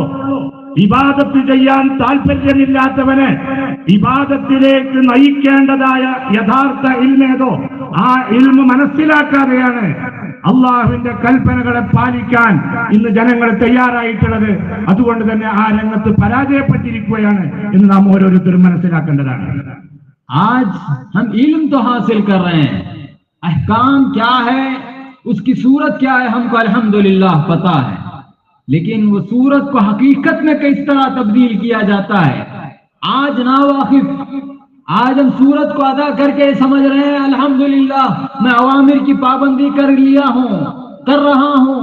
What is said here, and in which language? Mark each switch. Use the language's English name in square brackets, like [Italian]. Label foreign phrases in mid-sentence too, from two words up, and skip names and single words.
[Malayalam] ഇബാദത്ത് ചെയ്യാൻ താല്പര്യമില്ലാത്തവനെ ഇബാദത്തിലേക്ക് നയിക്കേണ്ടതായ യഥാർത്ഥ ഇൽമേതോ ആ ഇൽമ മനസ്സിലാക്കാതെയാണ് അള്ളാഹുവിന്റെ കൽപ്പനകളെ പാലിക്കാൻ ഇന്ന് ജനങ്ങൾ തയ്യാറായിട്ടുള്ളത്. അതുകൊണ്ട് തന്നെ ആ രംഗത്ത് പരാജയപ്പെട്ടിരിക്കുകയാണ് എന്ന് നാം ഓരോരുത്തരും മനസ്സിലാക്കേണ്ടതാണ്. [Hindi] आज हम इल्म तो हासिल कर रहे हैं, अहकाम क्या है, उसकी सूरत क्या है हमको अल्हम्दुलिल्लाह पता है, लेकिन वो सूरत को हकीकत में किस तरह तब्दील किया जाता है आज ना वाकिफ। आज हम सूरत को अदा करके समझ रहे हैं अल्हम्दुलिल्लाह मैं अवामिर की पाबंदी कर रहा हूं।